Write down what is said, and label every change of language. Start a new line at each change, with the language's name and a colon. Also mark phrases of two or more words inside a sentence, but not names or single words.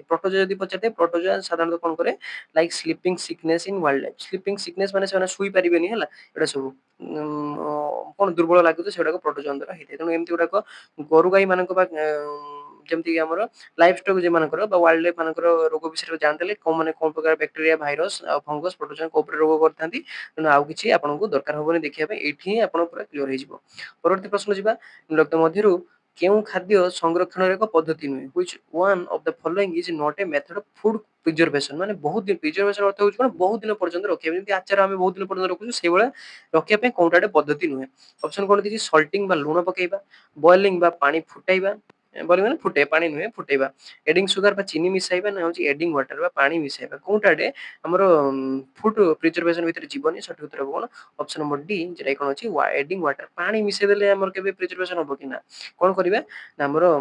Odia: ପ୍ରୋଟୋଜୋଆ ଯଦି ପଚାରିଥାଏ ପ୍ରୋଟୋଜୋଆ ସାଧାରଣତଃ କଣ କରେ
English: like sleeping sickness in wild life sleeping sickness
Odia: ମାନେ ସେମାନେ ଶୋଇ ପାରିବେନି ହେଲା ଏଇଟା ସବୁ କଣ ଦୁର୍ବଳ ଲାଗୁଛି ସେଗୁଡାକ ପ୍ରୋଟୋଜୋଆ ଦ୍ୱାରା ହେଇଥାଏ ତେଣୁ ଏମିତି ଗୁଡାକ ଗୋରୁ ଗାଈ ମାନଙ୍କ ବା ଯେମିତି କି ଆମର
English: live stock
Odia: ଯେମାନଙ୍କର ବା
English: wild life
Odia: ମାନଙ୍କର ରୋଗ ବିଷୟରେ ଜାଣିଦେଲେ କୋଉ ମାନେ କୋଉ ପ୍ରକାର
English: bacteria virus
Odia: ଆଉ
English: fungus protozoa
Odia: କୋଉ ଉପରେ ରୋଗ କରିଥାନ୍ତି ତେଣୁ ଆଉ କିଛି ଆପଣଙ୍କୁ ଦରକାର ହବନି ଦେଖିବା ପାଇଁ ଏଇଠି ହିଁ ଆପଣ ପୁରା କ୍ଲିୟର ହେଇଯିବ। ପରବର୍ତ୍ତୀ ପ୍ରଶ୍ନ ଯିବା ନିମ୍ନୋକ୍ତ ମଧ୍ୟରୁ କେଉଁ ଖାଦ୍ୟ ସଂରକ୍ଷଣର ଏକ ପଦ୍ଧତି ନୁହେଁ
English: which one of the following is not a method of food
Odia: ପ୍ରିଜର୍ଭେସନ ମାନେ ବହୁତ ଦିନ ପ୍ରିଜର୍ଭେସନ ଅର୍ଥ ହଉଛି କଣ ବହୁତ ଦିନ ପର୍ଯ୍ୟନ୍ତ ରଖିବା ଯେମିତି ଆଚାର ଆମେ ବହୁତ ଦିନ ପର୍ଯ୍ୟନ୍ତ ରଖୁଛୁ ସେଇଭଳିଆ ରଖିବା ପାଇଁ କୋଉଟା ଗୋଟେ ପଦ୍ଧତି ନୁହେଁ। ଅପସନ କଣ ଦେଇଛି ସଲ୍ଟିଂ ବା ଲୁଣ ପକେଇବା ବଏଲିଂ ବା ପାଣି ଫୁଟାଇବା ବଏଲିଂ ମାନେ ଫୁଟେଇବା ପାଣି ନୁହେଁ ଫୁଟେଇବା
English: adding sugar
Odia: ବା ଚିନି ମିଶାଇବା ନା ହଉଛି
English: adding water
Odia: ବା ପାଣି ମିଶାଇବା କୋଉଟାଟେ ଆମର
English: food preservation
Odia: ଭିତରେ ଯିବନି ସଠିକ ଉତ୍ତର ହବ କଣ
English: option number D
Odia: ଯେଟା କଣ ଅଛି
English: adding water
Odia: ପାଣି ମିଶେଇ ଦେଲେ ଆମର କେବେ ପ୍ରିଜର୍ଭେସନ ହବ କି ନା କଣ କରିବା ନା ଆମର